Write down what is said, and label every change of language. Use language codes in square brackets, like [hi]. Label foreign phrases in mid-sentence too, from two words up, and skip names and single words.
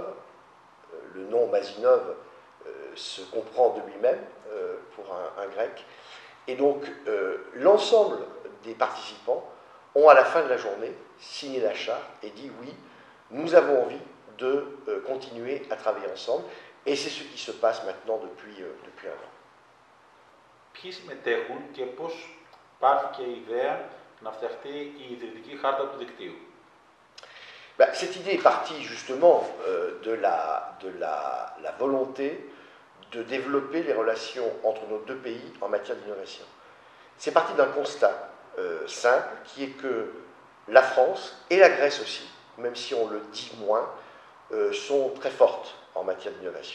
[fr] Le nom Mazinov se comprend de lui-même pour un grec. Et donc, l'ensemble des participants ont, à la fin de la journée, signé la charte et dit oui, nous avons envie de continuer à travailler ensemble. Et c'est ce qui se passe maintenant depuis un an. [el] Ποιοι συμμετέχουν και πώς πάρθηκε η ιδέα να φτιαχτεί η ιδρυτική χάρτα του δικτύου? [fr] Cette idée est partie justement de la volonté de développer les relations entre nos deux pays en matière d'innovation. C'est parti d'un constat simple qui est que la France et la Grèce aussi, même si on le dit moins, sont très fortes en matière d'innovation.